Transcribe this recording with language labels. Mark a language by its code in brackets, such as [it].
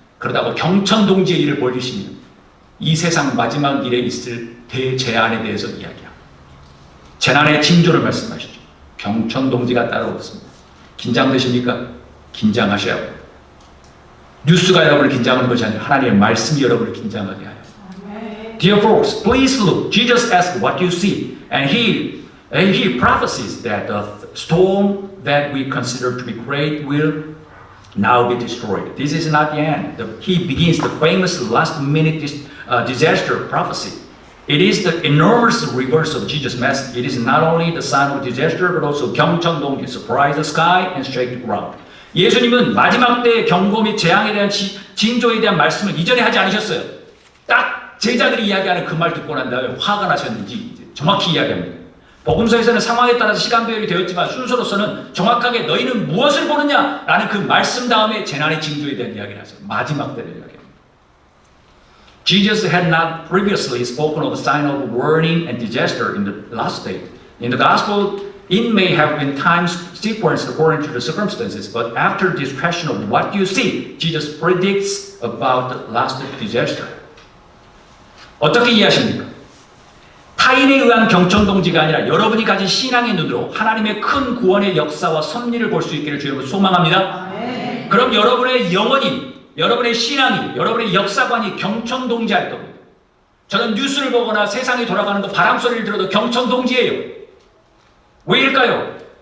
[ko] 그러다가 경천동지의 일을 보여주십니다. 이 세상 마지막 일에 있을 대재앙에 대해서 이야기합니다. 재난의 징조를 말씀하시죠. 경천동지가 따라오겠습니다. 긴장되십니까? 긴장하셔야 합니다. 뉴스가 여러분을 긴장하는 것이 아니라 하나님의 말씀이 여러분을 긴장하게 하여. [en] Dear folks, please look. Jesus asked what you see, and he prophesies that the storm that we consider to be great will now be destroyed. This is not the end. He begins the famous last-minute disaster prophecy. It is the enormous reverse of Jesus' message. It is not only the sign of disaster, but also 경천동지, surprise the sky and shake the ground. [ko] 예수님은 마지막 때의 경고 및 재앙에 대한 징조에 대한 말씀을 이전에 하지 않으셨어요. 딱 제자들이 이야기하는 그 말 듣고 난 다음에 화가 나셨는지 정확히 이야기합니다. 복음서에서는 상황에 따라서 시간 배열이 되었지만 순서로서는 정확하게 너희는 무엇을 보느냐라는 그 말씀 다음에 재난의 징조에 대한 이야기를 하세요. 마지막 때를 이야기합니다. [en] Jesus had not previously spoken of the sign of warning and disaster in the last day. In the gospel, it may have been times sequenced according to the circumstances, but after this question of what you see, Jesus predicts about the last disaster. [ko] 어떻게 이해하십니까? 타인에 의한 경천동지가 아니라 여러분이 가진 신앙의 눈으로 하나님의 큰 구원의 역사와 섭리를 볼 수 있기를 주님을 소망합니다. 네. 그럼 여러분의 영혼이, 여러분의 신앙이, 여러분의 역사관이 경천동지할 겁니다. 저는 뉴스를 보거나 세상이 돌아가는 거 바람소리를 들어도 경천동지예요. 왜일까요?